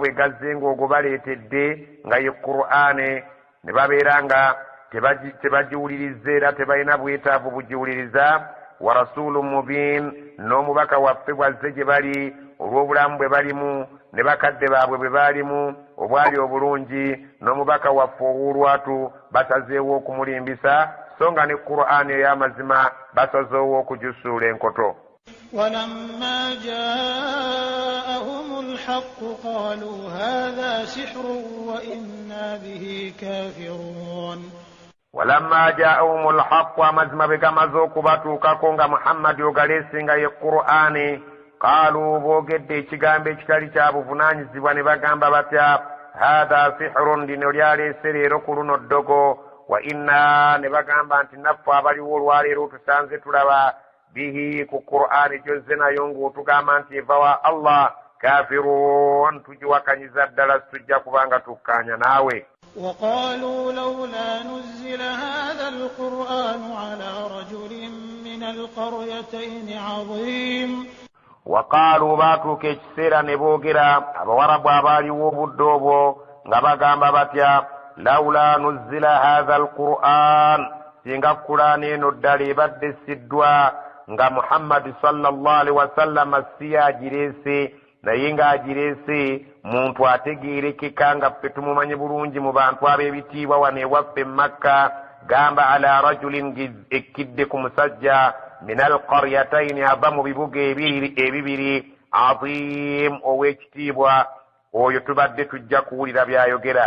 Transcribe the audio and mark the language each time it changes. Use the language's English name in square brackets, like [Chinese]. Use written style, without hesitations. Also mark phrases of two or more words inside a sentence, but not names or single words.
[Ganda] bwe gazze ng'ogwo baleetedde nga ye Qur'aani ne babeera nga tebagiwuliriza era tebalina bwetaavu bugiwuliriza [Arabic] ورسول مبين [Ganda] n'omubaka waffe bwazze gye bali olw'obulamu bwe balimu ne bakadde baabwe bwe baalimu obwali obulungi n'omubaka waffe ow'olwatu basazeewo okumulimbisa so nga ne Qur'aani ey'amazima basazeewo okugisuula enkoto. [Arabic] ولما جاءهم الحق قالوا هذا سحر وإنا به كافرون. ولما جاءهم الحق [Ganda] amazima bwe gamaze okubatuukako nga Muhammad ogaleesinga ye Qur'aani qaaluu boogedde ekigambo ekitali kya buvunaanyizibwa ne bagamba batya [Arabic] هذا سحر [Ganda] lino lyaleese leero ku luno ddogo [Arabic] وإنا [Ganda] ne bagamba nti naffe abaliwo olwaleero tusanze tulaba bihi ku Qur'aani gyozze nayo ng'otugamba nti eva wa Allah kafirun tugiwakanyiza ddala tujja kubanga tukkaanya naawe. [Arabic] وقالوا لولا نزل هذا القرآن على رجل من القريتين عظيم. [Ganda] وقالوا baatuuka ekiseera ne boogera abawarabu abaaliwo obudde obwo nga bagamba batya [Arabic] لولا نزل هذا [Ganda] alquran singa Qur'aani eno ddala ebadde essiddwa nga Muhammad [Arabic] صلى الله عليه وسلم [Ganda] si agireese naye ng'agireese muntu ategeerekeka nga ffe tumumanyi bulungi mu bantu ab'ebitiibwa wano ewaffe Makka gamba [Arabic] على رجل [Ganda] ekkidde ku musajja [Arabic] من القريتين [Ganda] ava mu bibuga ebibiri azim ow'ekitiibwa oyo tubadde tujja kuwulira byayogera.